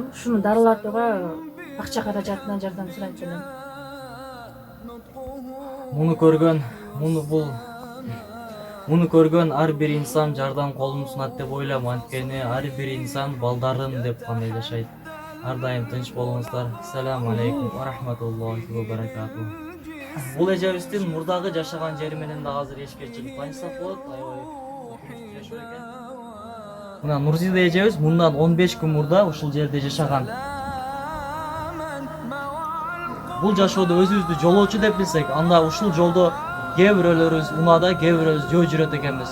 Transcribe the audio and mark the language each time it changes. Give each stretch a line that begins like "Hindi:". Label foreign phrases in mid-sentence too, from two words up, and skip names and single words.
Kyrgyz: Ушуну дарылатууга акча каражатынан жардам сурайт элем. Муну көргөн ар бир инсан жардам колун сунат деп ойлойм, анткени ар бир инсан балдарын деп гана жашайт. Ар дайым тынч болуңуздар.
Arabic: السلام عليكم ورحمة الله وبركاته.
Kyrgyz: Бул эжебиздин мурдагы жашаган жери менен да азыр эшикке чыгып танышсак болот. Аябай жашоо экен. Мына Нурзида эжебиз мындан 15 күн мурда ушул жерде жашаган. Бул жашоодо өзүбүздү жолоочу деп билсек, анда ушул жолдо кээ бирөөлөрүбүз унада, кээ бирөөбүз жөө жүрөт экенбиз.